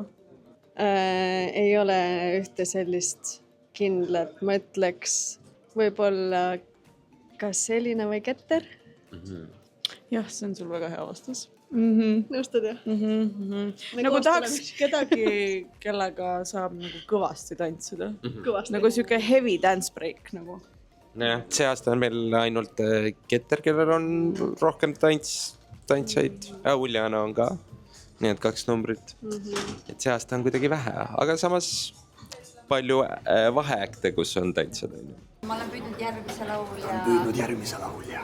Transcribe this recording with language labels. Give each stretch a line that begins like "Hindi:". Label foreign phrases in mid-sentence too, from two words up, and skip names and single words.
Estonian: Ei ole ühte sellist kindlat, ma ütleks võib-olla kas Elina või Keter? Jah, see on sul väga hea vastus. Nõustud, jah? Nagu tahaks kedagi, kellega saab nagu kõvasti tantsida. Nagu siuke
English: heavy dance break
Estonian: nagu. Jah, see aasta on meil ainult Keter, kellel on rohkem tantsaid. Uljana on ka. Nii et 2 numbrit. Et see aasta on kuidagi vähe, aga samas palju vaheakte, kus on tantsad. Ma olen püüdnud järgmise laulja.